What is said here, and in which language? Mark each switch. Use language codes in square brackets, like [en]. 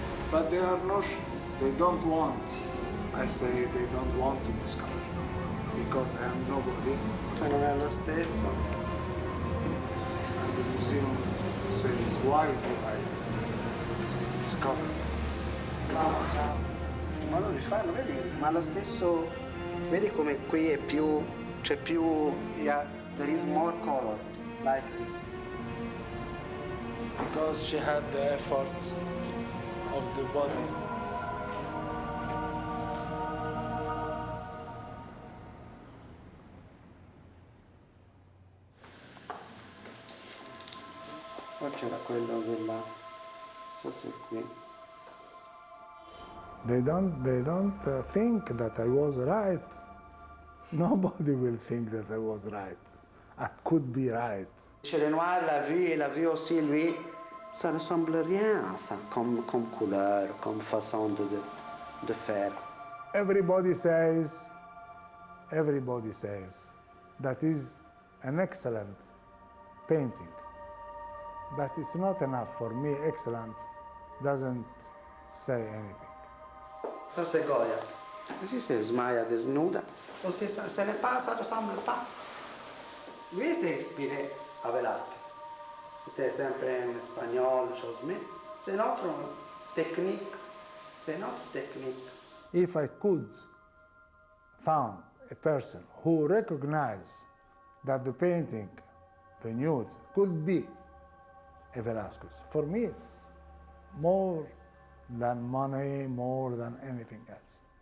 [en] But they are not. They don't want. I say they don't want to discover because I am nobody. [it] Se non è lo stesso. [en] And the museum says, why do I discover? [it] Il modo di farlo, vedi? Ma lo stesso, vedi come qui è più, c'è più, [en] there is more color, like this. Because she had the effort of the body. [it] Poi c'era quello della, non so se è qui. [en] They don't think that I was right. Nobody will think that I was right. I could be right. [fr] Chez Renoir, la vue aussi, lui, ça ne ressemble rien à ça, comme couleur, comme façon de faire. [en] Everybody says that is an excellent painting. But it's not enough for me. Excellent doesn't say anything. [fr] Ça c'est Goya. Ici c'est Maya desnuda. Aussi ça n'est pas, ça ne ressemble pas. Lui s'est inspiré à Velázquez. C'était sempre en espagnol, chose, mais c'est notre technique. C'est notre technique. [en] If I could found a person who recognized that the painting, the nude, could be a Velázquez, for me it's more than money, more than anything else.